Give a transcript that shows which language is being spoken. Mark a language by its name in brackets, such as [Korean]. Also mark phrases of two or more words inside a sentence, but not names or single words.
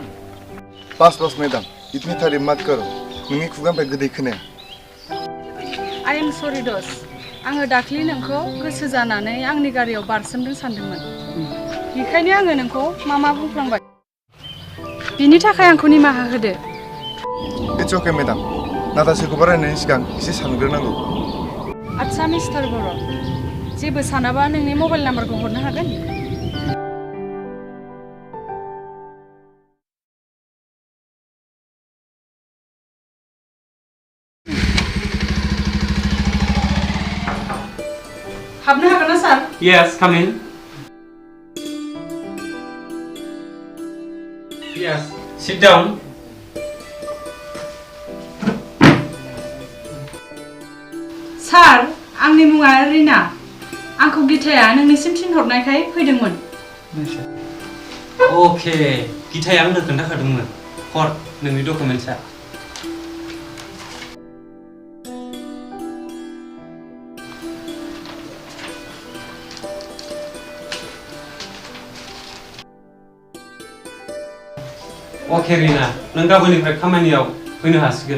[Hindi] बस मेडाम इतनी तारीफ मत करो [Bodo] नोंनि खुगानिफ्राय गोदै खोनाया [English] I am sorry [Bodo] दोस आङो दाख्लि नोंखौ गोसो जानानै आंनि गारियाव बारसोमदों सानदोंमोन बेखायनो आङो नोंखौ मा बुंफ्लांबाय बिनि थाखाय आंखौ निमाहा होदो [English] it's okay madam [Bodo] नाथाय सोरखौबा रायनायनि सिगां एसे सानग्रोनांगौ आच्छा मिस्टार बर' जेबो सानाबा नोंनि मबाइल नाम्बारखौ हरनो हागोन हाबनो हागोन ना सार [English] Yes, come in. Yes, sit down. [Bodo] सार आंनि मुङा रिना आंखौ गिताया नोंनिसिम थिनहरनायखाय फैदोंमोन अके गिथाया आंनो खोन्थाखादोंमोन हर नोंनि डकुमेन्टसा अके रिना नों गाबोननिफ्राय खामानियाव फैनो हासिगोन